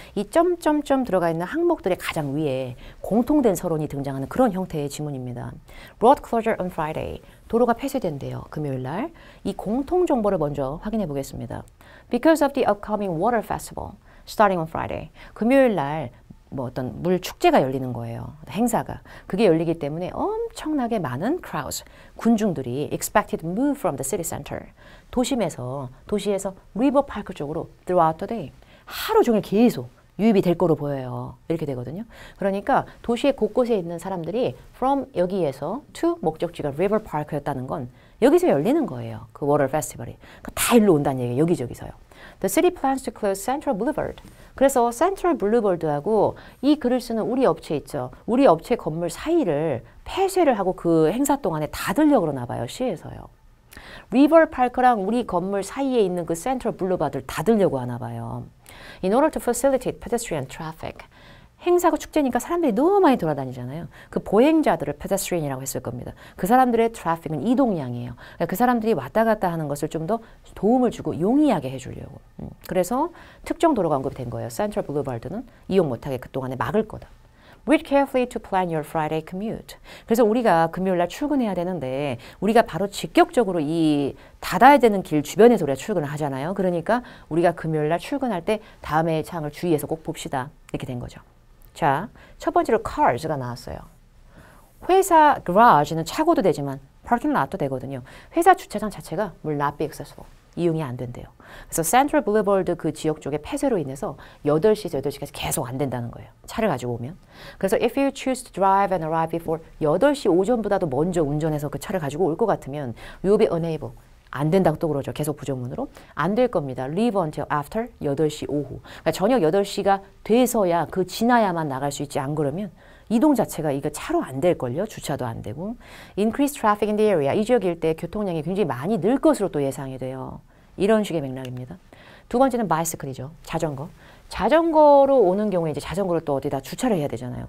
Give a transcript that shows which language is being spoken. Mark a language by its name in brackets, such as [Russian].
[Korean] 이 점점점 들어가 있는 항목들의 가장 위에 공통된 서론이 등장하는 그런 형태의 지문입니다. [English] Road closure on Friday. [Korean] 도로가 폐쇄된대요. 금요일 날. 이 공통 정보를 먼저 확인해 보겠습니다. [English] Because of the upcoming water festival. starting on Friday. [Korean] 금요일 날 뭐 어떤 물 축제가 열리는 거예요. 행사가. 그게 열리기 때문에 엄청나게 많은 [English] crowds, [Korean] 군중들이 [English] expected to move from the city center. [Korean] 도시에서 리버 파크 쪽으로 [English] throughout the day. [Korean] 하루 종일 계속 유입이 될 거로 보여요. 이렇게 되거든요. 그러니까 도시의 곳곳에 있는 사람들이 from 여기에서 to 목적지가 리버 파크였다는 건 여기서 열리는 거예요. 그 워터 페스티벌이. 그러니까 다 일로 온다는 얘기예요. 여기저기서요. [English] The city plans to close Central Boulevard. [Korean] 그래서 Central Boulevard하고 이 글을 쓰는 우리 업체 있죠. 우리 업체 건물 사이를 폐쇄를 하고 그 행사 동안에 닫으려고 그러나 봐요. 시에서요. 리버 파크랑 우리 건물 사이에 있는 그 센트럴 블루바드를 닫으려고 하나 봐요. [English] In order to facilitate pedestrian traffic. [Korean] 행사고 축제니까 사람들이 너무 많이 돌아다니잖아요. 그 보행자들을 pedestrian이라고 했을 겁니다. 그 사람들의 트래픽은 이동량이에요. 그러니까 그 사람들이 왔다 갔다 하는 것을 좀 더 도움을 주고 용이하게 해주려고. 그래서 특정 도로가 언급이 된 거예요. 센트럴 블루바드는 이용 못하게 그동안에 막을 거다. [English] Read carefully to plan your Friday commute. [Korean] 그래서 우리가 금요일날 출근해야 되는데 우리가 바로 직격적으로 이 닫아야 되는 길 주변에서 우리가 출근을 하잖아요. 그러니까 우리가 금요일날 출근할 때 다음의 창을 주의해서 꼭 봅시다. 이렇게 된 거죠. 자, 첫 번째로 cars가 나왔어요. 회사 garage는 차고도 되지만 parking lot도 되거든요. 회사 주차장 자체가 [English] will not be accessible. [Korean] 이용이 안 된대요. 그래서 Central Boulevard 그 지역 쪽에 폐쇄로 인해서 8시에서 8시까지 계속 안 된다는 거예요. 차를 가지고 오면. [English] 그래서 if you choose to drive and arrive before 8시 [Korean] 오전보다도 먼저 운전해서 그 차를 가지고 올 것 같으면 [English] you will be unable. [Korean] 안 된다고 또 그러죠. 계속 부정문으로. 안 될 겁니다. [English] Leave until after 8시 오후. [Korean] 그러니까 저녁 8시가 돼서야 그 지나야만 나갈 수 있지 안 그러면 이동 자체가 이거 차로 안 될걸요. 주차도 안 되고. [English] Increase traffic in the area. [Korean] 이 지역 일대 교통량이 굉장히 많이 늘 것으로 또 예상이 돼요. 이런 식의 맥락입니다. 두 번째는 bicycle이죠. 자전거. 자전거로 오는 경우에 이제 자전거를 또 어디다 주차를 해야 되잖아요.